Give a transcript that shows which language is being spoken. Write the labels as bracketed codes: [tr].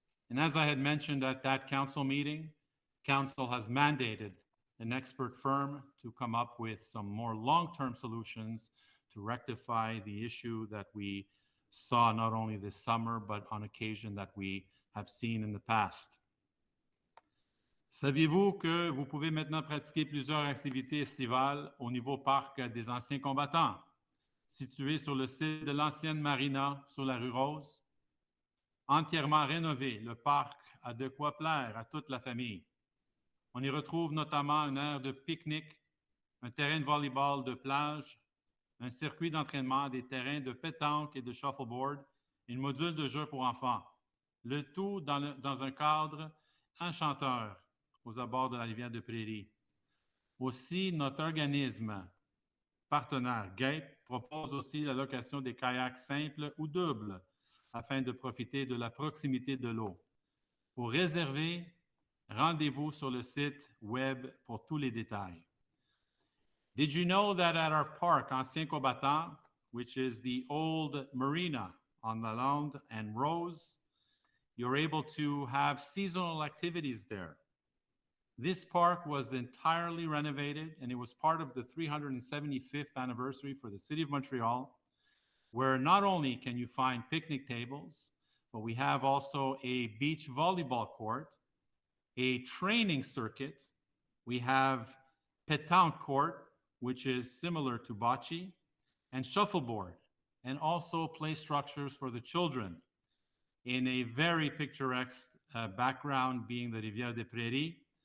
[en] And as I had mentioned at that council meeting, council has mandated an expert firm to come up with some more long-term solutions to rectify the issue that we saw not only this summer, but on occasion that we have seen in the past. [fr] Saviez-vous que vous pouvez maintenant pratiquer plusieurs activités estivales au niveau parc des anciens combattants, situé sur le site de l'ancienne marina sur la rue Rose? Entièrement rénové, le parc a de quoi plaire à toute la famille. On y retrouve notamment une aire de pique-nique, un terrain de volleyball de plage, un circuit d'entraînement, des terrains de pétanque et de shuffleboard, et une module de jeu pour enfants. Le tout dans un cadre enchanteur aux abords de la rivière de Prairie. Aussi, notre organisme partenaire GAPE propose aussi la location des kayaks simples ou doubles afin de profiter de la proximité de l'eau. Pour réserver, rendez-vous sur le site web pour tous les détails. [en] Did you know that at our park, Ancien Combattant, which is the old marina on Lalonde and Rose, you're able to have seasonal activities there? This park was entirely renovated, and it was part of the 375th anniversary for the City of Montreal, where not only can you find picnic tables, but we have also a beach volleyball court, a training circuit, we have pétanque court, which is similar to bocce, and shuffleboard, and also play structures for the children in a very picturesque background being the Rivière des Prairies.